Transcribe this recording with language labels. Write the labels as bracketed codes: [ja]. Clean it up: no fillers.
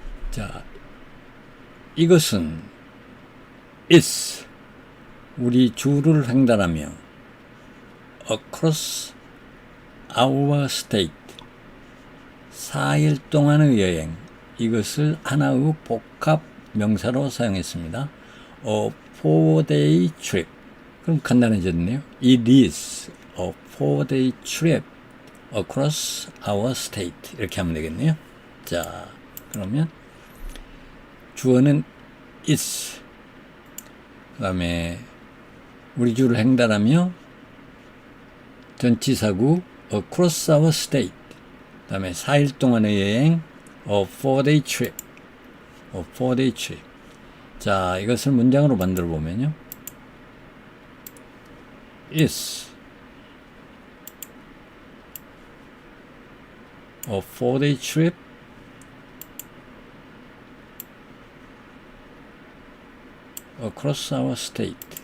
[ko] 자, 이것은 is 우리 주를 횡단하며 [en] across our state [ko] 4일 동안의 여행 이것을 하나의 복합 명사로 사용했습니다. [en] A 4-day trip. [ko] 그럼 간단해졌네요. [en] It is a 4-day trip across our state. [ko] 이렇게 하면 되겠네요. 자, 그러면 주어는 is. 그 다음에 우리 주를 횡단하며 전치사구 [en] across our state. [ko] 그 다음에 4일 동안의 여행 [en] a 4-day trip. a 4-day trip. [ko] 자, 이것을 문장으로 만들어 보면요. [en] is a 4-day trip across our state.